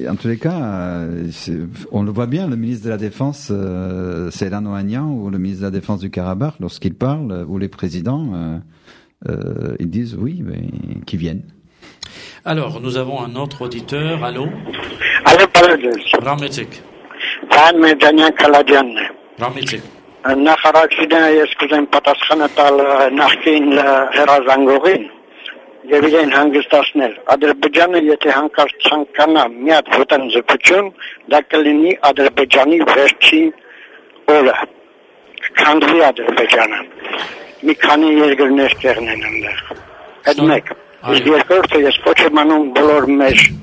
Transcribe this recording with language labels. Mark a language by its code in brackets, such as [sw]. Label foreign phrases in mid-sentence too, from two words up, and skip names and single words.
[fr] En tous les cas, on le voit bien, le ministre de la Défense, Ceylan Ohanian, ou le ministre de la Défense du Karabakh, lorsqu'ils parlent, ou les présidents, ils disent oui, mais qu'ils viennent. Alors, nous avons un autre auditeur. Allô? Allô, Paladin. Rametik. Rametik. [hy] Նախարարչին ես կուզեմ պատասխանը տալ նախկին հերազանգողին եւ իրեն հանգստացնել Ադրբեջանը եթե հանկարծ ցանկանա մի հատ ոտնձգություն դա կլինի Ադրբեջանի վերջին օրը քանդվի Ադրբեջանը մի քանի երկրներ կեղնեն այնտեղ այդ մեկ իսկ երկրորդը ես կոչ եմ անում բոլոր մեր